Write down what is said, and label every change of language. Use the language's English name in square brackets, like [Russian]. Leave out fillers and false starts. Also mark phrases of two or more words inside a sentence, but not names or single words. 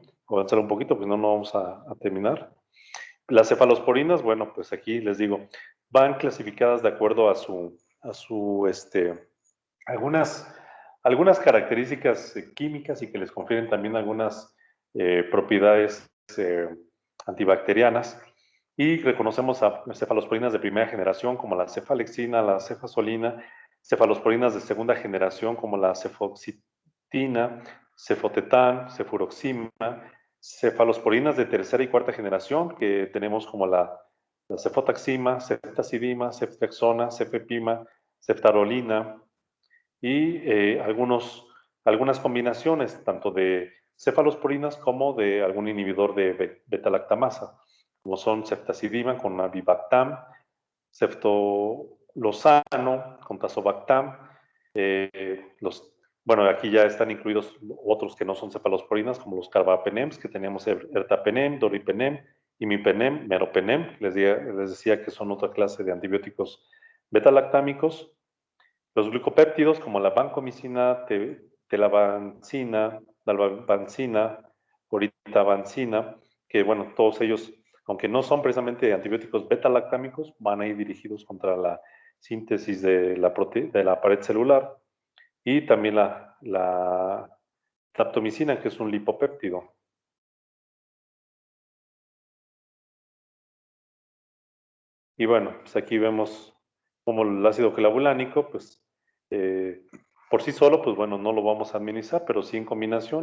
[Spanish] Voy a avanzar un poquito, pues no vamos a terminar. Las cefalosporinas, bueno, pues aquí les digo, van clasificadas de acuerdo a su algunas características químicas y que les confieren también algunas propiedades antibacterianas. Y reconocemos a cefalosporinas de primera generación como la cefalexina, la cefazolina, cefalosporinas de segunda generación como la cefoxitina, cefotetán, cefuroxima, cefalosporinas de tercera y cuarta generación que tenemos como la cefotaxima, ceftazidima, ceftriaxona, cefepima, ceftarolina y algunas combinaciones tanto de cefalosporinas como de algún inhibidor de beta-lactamasa, como son ceftazidima con avibactam, ceftolozano con tazobactam. Bueno, aquí ya están incluidos otros que no son cefalosporinas, como los carbapenems, que tenemos ertapenem, doripenem, imipenem, meropenem. Les decía que son otra clase de antibióticos beta-lactámicos. Los glicopéptidos, como la vancomicina, telavancina, dalbavancina, oritabancina, que bueno, todos ellos, aunque no son precisamente antibióticos beta-lactámicos, van a ir dirigidos contra la síntesis de la pared celular. Y también la streptomicina, que es un lipopéptido. Y bueno, pues aquí vemos como el ácido clavulánico, pues por sí solo, pues bueno, no lo vamos a administrar, pero sí en combinación